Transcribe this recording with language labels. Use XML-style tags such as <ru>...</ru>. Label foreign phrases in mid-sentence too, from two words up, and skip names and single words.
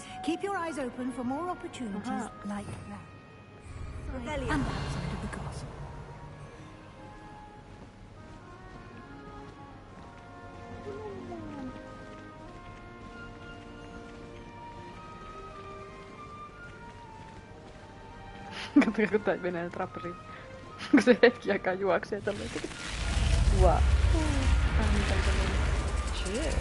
<en>Keep your eyes open for more opportunities like that. Revelio. And outside of the castle.</en> <fi>Katsokaa, kun tää menee trappariin. Kun se hetki aikaa juoksee tolleen.</fi> <en>Wow. Cheers.</en>